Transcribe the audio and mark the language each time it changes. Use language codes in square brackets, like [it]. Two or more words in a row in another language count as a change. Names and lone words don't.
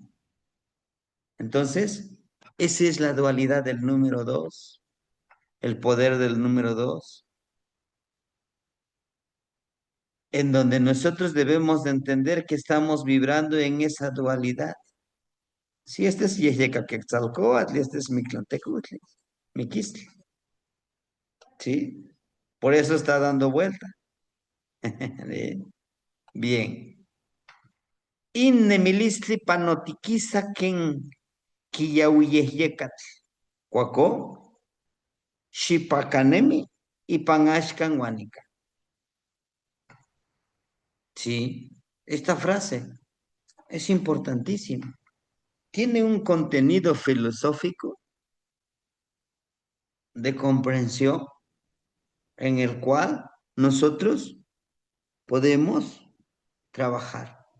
[es] Entonces, esa es la dualidad del número dos, el poder del número dos, en donde nosotros debemos de entender que estamos vibrando en esa dualidad. Si este es Yeyeca Quetzalcóatl y este es Mictlantecutli, Miquistli, ¿sí? Por eso está dando vuelta. Bien. [nah] Innemilistli panotiquiza ken quiyauyehyecatl. Cuacó, xipacanemi y panashkan huanica. [es] Sí, esta frase es importantísima. Tiene un contenido filosófico de comprensión en el cual nosotros podemos trabajar.